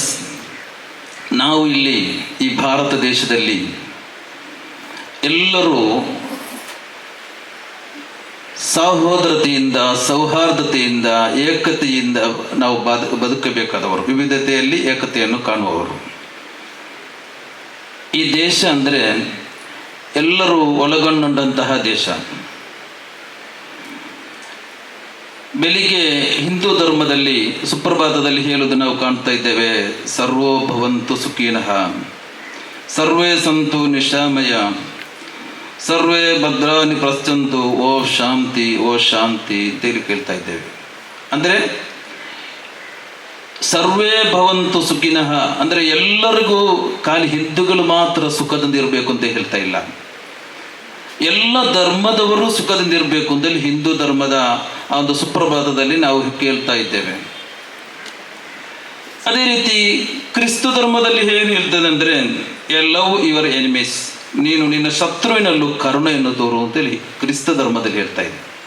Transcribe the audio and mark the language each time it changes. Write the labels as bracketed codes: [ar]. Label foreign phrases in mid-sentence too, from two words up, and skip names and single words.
[kn] ನಾವು ಇಲ್ಲಿ ಈ ಭಾರತ ದೇಶದಲ್ಲಿ ಎಲ್ಲರೂ ಸಹೋದರತೆಯಿಂದ, ಸೌಹಾರ್ದತೆಯಿಂದ, ಏಕತೆಯಿಂದ ನಾವು ಬದುಕಬೇಕಾದವರು, ವಿವಿಧತೆಯಲ್ಲಿ ಏಕತೆಯನ್ನು ಕಾಣುವವರು. ಈ ದೇಶ ಅಂದರೆ ಎಲ್ಲರೂ ಒಳಗೊಂಡಂತಹ ದೇಶ. ಬೆಳಿಗ್ಗೆ ಹಿಂದೂ ಧರ್ಮದಲ್ಲಿ ಸುಪ್ರಭಾತದಲ್ಲಿ ಹೇಳುವುದು ನಾವು ಕಾಣ್ತಾ ಇದ್ದೇವೆ, [sa] ಸರ್ವೋ ಭವಂತು ಸುಖಿನಃ, ಸರ್ವೇ ಸಂತು ನಿಶಾಮಯ, ಸರ್ವೇ ಭದ್ರಾನಿ ಪ್ರಶ್ಯಂತು, ಓ ಶಾಂತಿ ಓ ಶಾಂತಿ [kn] ಅಂತೇಳಿ ಕೇಳ್ತಾ ಇದ್ದೇವೆ. ಅಂದರೆ [sa] ಸರ್ವೇ ಭವಂತು ಸುಖಿನಃ [kn] ಅಂದರೆ ಎಲ್ಲರಿಗೂ ಖಾಲಿ ಹಿಂದೂಗಳು ಮಾತ್ರ ಸುಖದಿಂದ ಇರಬೇಕು ಅಂತ ಹೇಳ್ತಾ ಇಲ್ಲ. ಎಲ್ಲ ಧರ್ಮದವರು ಸುಖದಿಂದ ಇರಬೇಕು ಅಂತೇಳಿ ಹಿಂದೂ ಧರ್ಮದ ಆ ಒಂದು ಸುಪ್ರಭಾತದಲ್ಲಿ ನಾವು ಕೇಳ್ತಾ ಇದ್ದೇವೆ. ಅದೇ ರೀತಿ ಕ್ರಿಸ್ತ ಧರ್ಮದಲ್ಲಿ ಏನು ಹೇಳ್ತದೆ ಅಂದರೆ, [en] love your enemies, [kn] ನೀನು ನಿನ್ನ ಶತ್ರುವಿನಲ್ಲೂ ಕರುಣೆಯನ್ನು ತೋರು ಅಂತೇಳಿ ಕ್ರಿಸ್ತ ಧರ್ಮದಲ್ಲಿ ಹೇಳ್ತಾ ಇದೆ.